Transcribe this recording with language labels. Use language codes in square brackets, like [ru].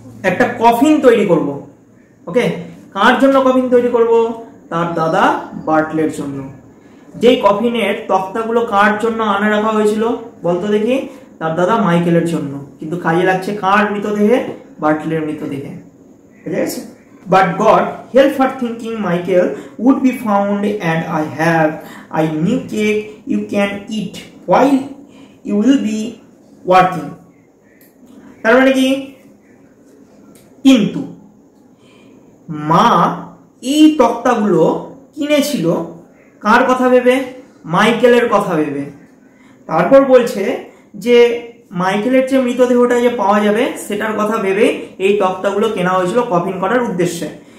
[bn] একটা কফিন তৈরি করব। ওকে, কার জন্য কফিন তৈরি করব? তার দাদা বার্টলের জন্য। যেই কফিনের তক্তাগুলো কার জন্য আনা রাখা হয়েছিল বলতো দেখি? তার দাদা মাইকেলের জন্য, কিন্তু কাজে লাগছে কার মৃতদেহে? বার্টলের মৃতদেহে। বুঝে গেছে? [en] But God help her thinking Michael would be found and I have a new cake you can eat while you will be working. [bn] তার মানে কি? কিন্তু মা এই তক্তাগুলো কিনেছিল কার কথা ভেবে? মাইকেলের কথা ভেবে। তারপর বলছে যে মাইকেলের যে মৃতদেহটা যে পাওয়া যাবে সেটার কথা ভেবে এই তক্তাগুলো কেনা হয়েছিল কফিন করার উদ্দেশ্যে।